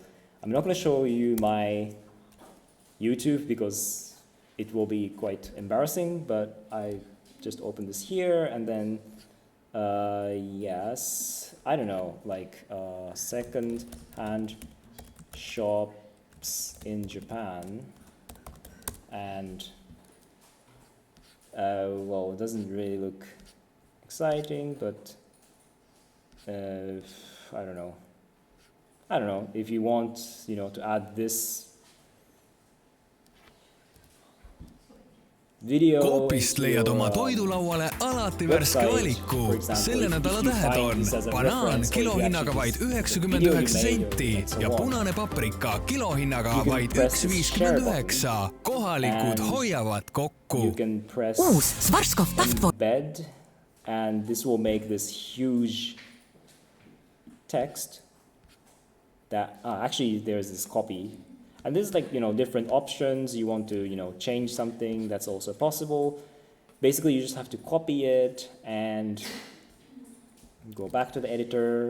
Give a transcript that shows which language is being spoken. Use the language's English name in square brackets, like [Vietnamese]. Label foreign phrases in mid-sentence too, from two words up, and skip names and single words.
[English] I'm not going to show you my YouTube because it will be quite embarrassing, but I just open this here, and then yes, I don't know, like second-hand shops in Japan, and well, it doesn't really look exciting, but I don't know. If you want, to add this video. [Estonian] Coopist leiad oma toidulauale alati värske valiku. Selle nädala tähed on banaan kilohinnaga vaid 99 senti ja punane paprika kilohinnaga vaid 1,59. Kohalikud hoiavad kokku. Uus Svarskov tahtvo. [English] Embed, and this will make this huge text that actually there's this copy. And this is like, different options. You want to, change something, that's also possible. Basically, you just have to copy it and go back to the editor.